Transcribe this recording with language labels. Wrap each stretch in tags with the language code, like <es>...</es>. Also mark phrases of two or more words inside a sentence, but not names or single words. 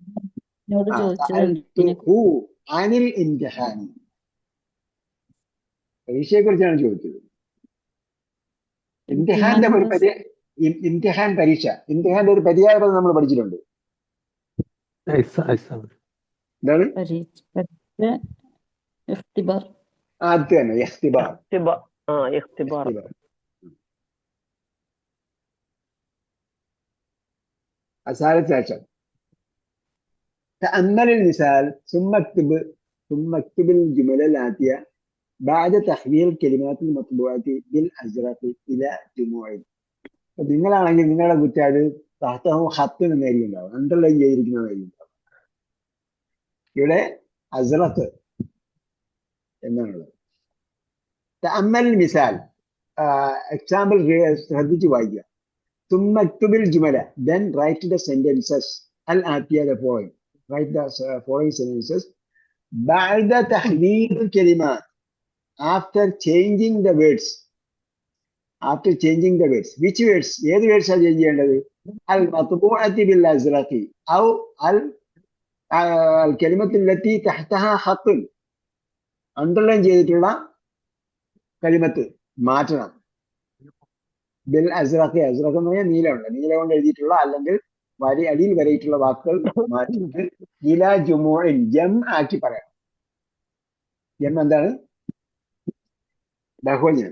<ar>عن الامتحان,</ar> <ml>പരീക്ഷയെ കുറിച്ചാണ് ചോദിച്ചത്. ഇംതിഹാന്റെ ഒരു ഇംതിഹാൻ പരീക്ഷ, ഇംതിഹാന്റെ ഒരു പര്യായ പദം നമ്മൾ പഠിച്ചിട്ടുണ്ട്. എന്താണ്? അത് തന്നെ, ഇഖ്തിബാർ.</ml> <ar>الثالث عشر تأمل المثال ثم اكتب الجمل الآتية بعد تحويل الكلمات المطبوعة بالأزرق إلى جموع.</ar> <ml>നിങ്ങളാണെങ്കിൽ നിങ്ങളുടെ കുറ്റാട്</ml> <ar>تحته خط</ar> <ml>എന്നായിരിക്കും ഉണ്ടാവും, അണ്ടർലൈൻ ചെയ്തിരിക്കുന്നതായിരിക്കും ഉണ്ടാവും. ഇവിടെ അസ്റഖ് എന്നാണുള്ളത്.</ml> <ar>تأمل المثال,</ar> <ml>എക്സാമ്പിൾ ശ്രദ്ധിച്ച് വായിക്കുക.</ml> <ar>ثم اكتب الجملة,</ar> <en>then write the sentences الآتية, the following. Write the following sentences</en> <ar>بعد تحويل الكلمات,</ar> <en>after changing the words. After changing the words, which words?</en> <ml>ഏത് words ആ ചേഞ്ച് ചെയ്യേണ്ടത്?</ml> <ar>المطبوعة بالأزرق أو الكلمة التي تحتها خط,</ar> <ml>അണ്ടർലൈൻ ചെയ്തിട്ടുള്ള കലിമത്ത് മാറ്റണം.</ml> <ar>بالأزرق,</ar> <ml>അസ്റഖ് എന്ന് പറഞ്ഞാൽ നീലമുണ്ട്, നീല കൊണ്ട് എഴുതിയിട്ടുള്ള അല്ലെങ്കിൽ അടിയിൽ വരയിട്ടുള്ള വാക്കുകൾ മാറ്റിയിട്ട്</ml> <ar>إلى جموع,</ar> <ml>ജം ആക്കി പറയണം. ജം എന്താണ്? ബഹുവചനം.</ml>